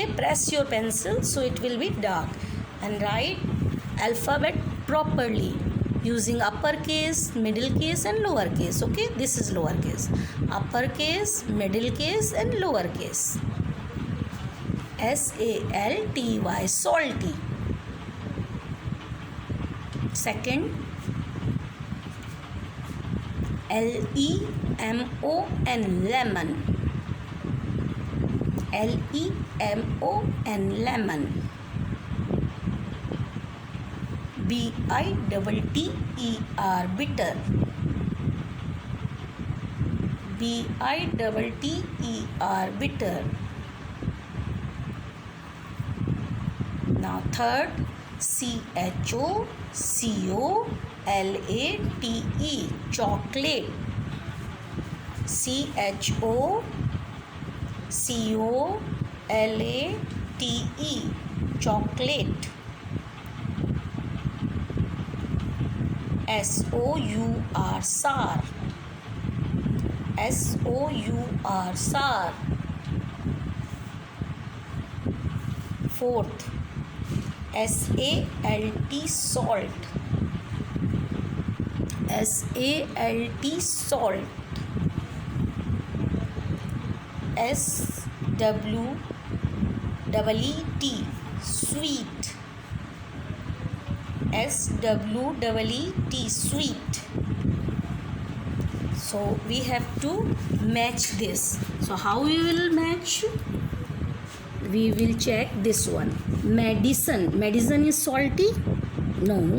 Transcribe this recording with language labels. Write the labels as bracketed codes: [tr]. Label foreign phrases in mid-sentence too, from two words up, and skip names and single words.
[en] Press your pencil so it will be dark, and write alphabet properly using uppercase, middle case and lower case, okay. This is lower case, uppercase, middle case and lower case. S-A-L-T-Y, salty. Second, L-E-M-O-N, lemon. L-E-M-O-N, lemon. B-I-T-T-E-R, bitter. B-I-T-T-E-R, bitter. Now third, C-H-O-C-O-L-A-T-E, chocolate. C-H-O-C-O-L-A-T-E, chocolate. S-O-U-R, sour. S-O-U-R, sour. Fourth, S-A-L-T, salt. S-A-L-T, salt. S-W-E-E-T, sweet. S-W-E-E-T, sweet. So we have to match this. So how we will match? We will check this one. Medicine. Medicine is salty? No.